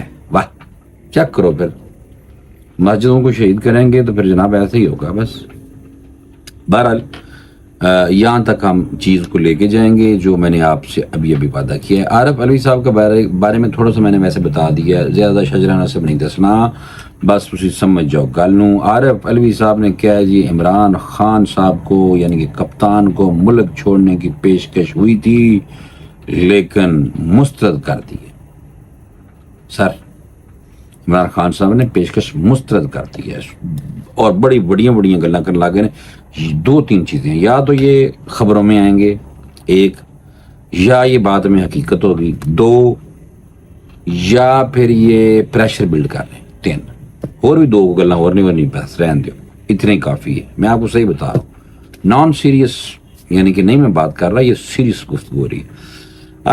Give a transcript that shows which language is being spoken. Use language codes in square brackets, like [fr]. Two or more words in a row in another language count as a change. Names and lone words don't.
[ur] واہ، چیک کرو، پھر مسجدوں کو شہید کریں گے تو پھر جناب ایسے ہی ہوگا۔ بس بہرحال یہاں تک ہم چیز کو لے کے جائیں گے جو میں نے آپ سے ابھی وعدہ کیا ہے۔ عارف علوی صاحب کے بارے میں تھوڑا سا میں نے ویسے بتا دیا، زیادہ شجرانہ سے [pa] نہیں دسنا، بس تسی سمجھ جاؤ گل نوں۔ [ur] عارف علوی صاحب نے کیا ہے جی، عمران خان صاحب کو یعنی کہ کپتان کو ملک چھوڑنے کی پیشکش ہوئی تھی لیکن مسترد کر دی ہے۔ سر عمران خان صاحب نے پیشکش مسترد کر دی ہے اور [pa] بڑی بڑیاں گلاں کرن لگ گئے نے۔ [ur] دو تین چیزیں، یا تو یہ خبروں میں آئیں گے، ایک، یا یہ بات میں حقیقت ہوگی، دو، یا پھر یہ [en] pressure build [ur] کر رہے ہیں، تین۔ [pa] اور بھی دو گلاں اور نہیں، بس رہن دیو، [ur] اتنے ہی کافی ہے۔ میں آپ کو صحیح بتا رہا ہوں، [en] non serious [ur] یعنی کہ نہیں میں بات کر رہا، یہ سیریس گفتگو ہو رہی ہے۔